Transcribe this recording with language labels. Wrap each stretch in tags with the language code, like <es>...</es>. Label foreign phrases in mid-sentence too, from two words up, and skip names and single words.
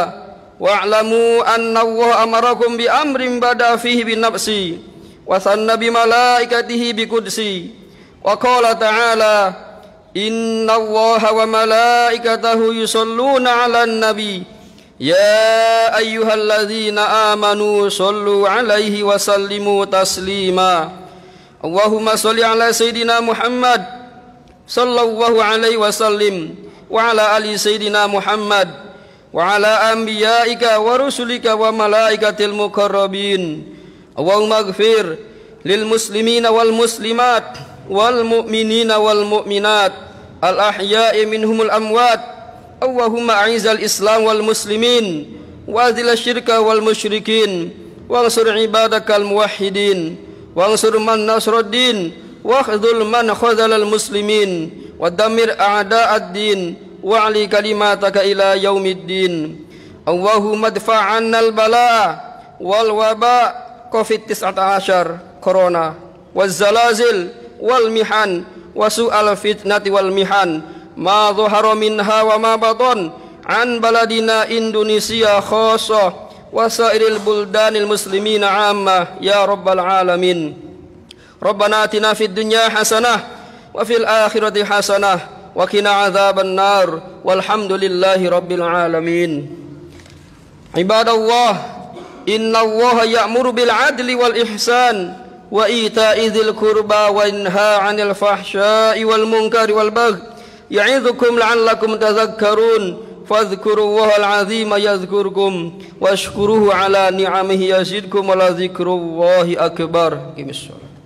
<ar>واعلموا أن الله أمركم بأمر بدأ فيه بنفسه، وثنى بملائكته بقدسه، وقال تعالى، إن الله وملائكته يصلون على النبي، يا أيها الذين آمنوا صلوا عليه وسلموا تسليما. اللهم صل على سيدنا محمد صلى الله عليه وسلم وعلى آل سيدنا محمد وعلى أنبيائك ورسلك وملائكة المقربين. اللهم اغفر للمسلمين والمسلمات والمؤمنين والمؤمنات الأحياء منهم الأموات. اللهم أعز الإسلام والمسلمين وأذل الشرك والمشركين وانصر عبادك الموحدين وانصر من نصر الدين واخذل من خذل المسلمين ودمر أعداء الدين وأعل كلمتك إلى يوم الدين. اللهم ادفع عنا البلاء والوباء COVID-19 corona والزلازل والمحن وسوء الفتنة والمحن ما ظهر منها وما بطن عن بلدنا Indonesia خاصة وسائر البلدان المسلمين عامة يا رب العالمين. ربنا آتنا في الدنيا حسنة وفي الآخرة حسنة وقنا عذاب النار والحمد لله رب العالمين. عباد الله، إن الله يأمر بالعدل والإحسان وإيتاء ذي القربى وينهى عن الفحشاء والمنكر والبغي يعظكم لعلكم تذكرون فاذكروا الله العظيم يذكركم واشكروه على نعمه يزدكم ولذكر الله أكبر.</ar>